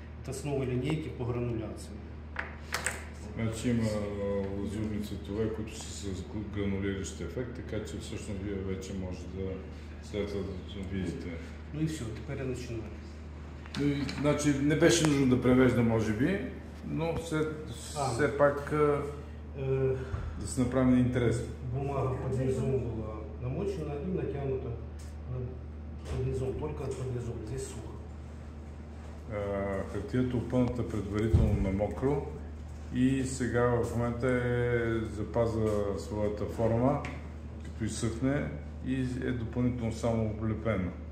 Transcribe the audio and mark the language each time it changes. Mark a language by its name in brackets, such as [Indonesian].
[Russian] Это снова линейки по грануляции. [Bulgarian] Значи има лазурни цветове, които са с гранулиращ ефект, така че всъщност вие вече може да след това да видите. [Russian] Ну и все, теперь я начинаю. [Bulgarian] Значи не беше нужно да превежда, може би, но все пак да се направи интересно. [Russian] Бумага под низом была намочена и натянута под низом, только под низом, здесь сухо. [Bulgarian] Хартията опъната предварително на мокро и сега в момента запазва своята форма, като изсъхне и е допълнително само облепена.